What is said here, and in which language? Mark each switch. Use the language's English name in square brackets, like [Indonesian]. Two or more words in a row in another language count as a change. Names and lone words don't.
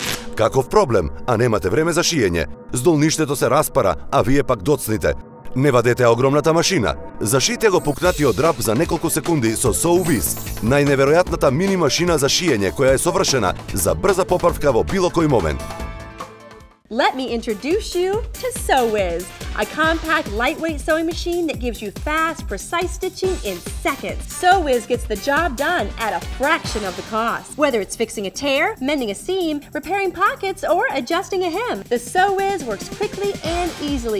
[Macedonian] Каков проблем, а немате време за шиење. Здолништето се распара, а вие пак доцните. Не вадете огромната машина. Зашите го пукнатиот драп за неколку секунди со SewWiz, најневеројатната мини машина за шиење која е совршена за брза поправка во било кој момент. [English] Let me introduce you to SewWiz, a compact, lightweight sewing machine that gives you fast, precise stitching in seconds. SewWiz gets the job done at a fraction of the cost. Whether it's fixing a tear, mending a seam, repairing pockets, or adjusting a hem, the SewWiz works quickly and easily.